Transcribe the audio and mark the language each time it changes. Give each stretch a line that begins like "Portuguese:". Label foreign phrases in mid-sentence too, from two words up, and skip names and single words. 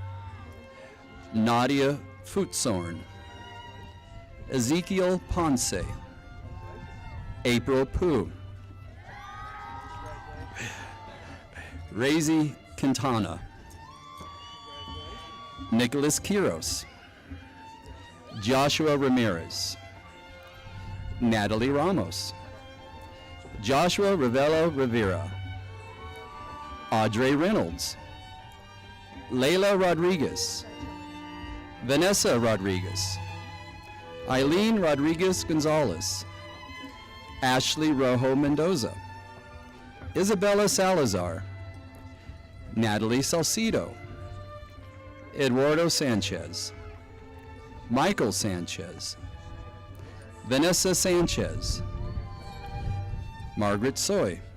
English: Nadia Futsorn, Ezekiel Ponce, April Pooh, Razy Quintana, Nicholas Quiros, Joshua Ramirez, Natalie Ramos, Joshua Ravello Rivera, Audrey Reynolds, Layla Rodriguez, Vanessa Rodriguez, Eileen Rodriguez Gonzalez, Ashley Rojo Mendoza, Isabella Salazar, Natalie Salcido, Eduardo Sanchez, Michael Sanchez, Vanessa Sanchez, Margaret Soy,